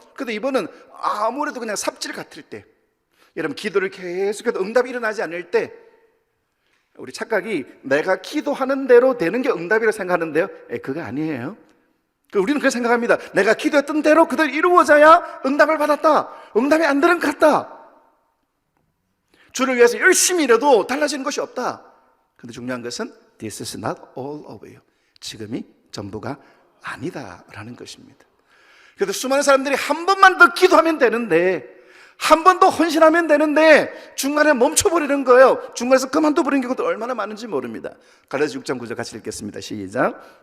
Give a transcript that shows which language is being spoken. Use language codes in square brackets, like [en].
[ko] 근데 2번은 아무래도 그냥 삽질 같을 때, 여러분 기도를 계속해도 응답이 일어나지 않을 때 우리 착각이 내가 기도하는 대로 되는 게 응답이라고 생각하는데요, 그거 아니에요. 우리는 그렇게 생각합니다. 내가 기도했던 대로 그대로 이루어져야 응답을 받았다. 응답이 안 되는 것 같다. 주를 위해서 열심히 일해도 달라지는 것이 없다. 근데 중요한 것은 [en] This is not all of you. [ko] 지금이 전부가 아니다라는 것입니다. 그래서 수많은 사람들이 한 번만 더 기도하면 되는데, 한 번 더 헌신하면 되는데 중간에 멈춰버리는 거예요. 중간에서 그만둬버리는 경우도 얼마나 많은지 모릅니다. 갈라디아 6장 9절 같이 읽겠습니다. 시작.